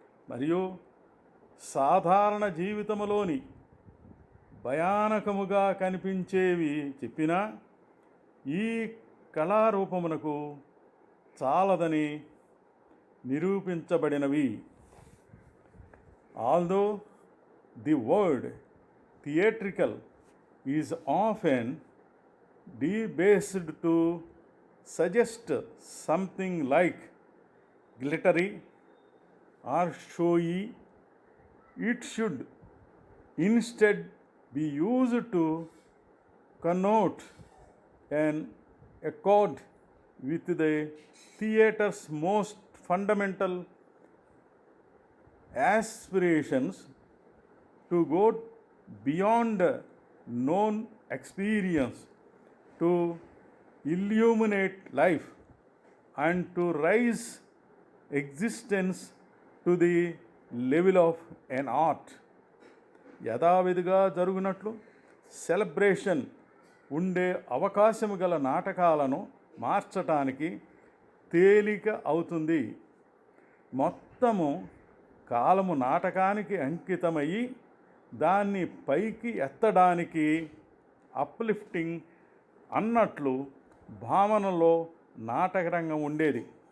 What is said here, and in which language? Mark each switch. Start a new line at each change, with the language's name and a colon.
Telugu: మరియు సాధారణ జీవితంలోని భయానకముగా కనిపించేవి చెప్పినా ఈ కళారూపమునకు చాలదని నిరూపించబడినవి.
English: Although the word theatrical is often debased to suggest something like glittery or showy, it should instead be used to connote an accord with the theater's most fundamental aspirations to go beyond known experience, to illuminate life, and to raise existence to the level of an art.
Telugu: యథావిధిగా జరుగునట్లు celebration ఉండే అవకాశము గల నాటకాలను మార్చటానికి తేలిక అవుతుంది. మొత్తము కాలము నాటకానికి అంకితమయ్యి దాన్ని పైకి ఎత్తడానికి, అప్లిఫ్టింగ్ అన్నట్లు భావనలో నాటకరంగం ఉండేది.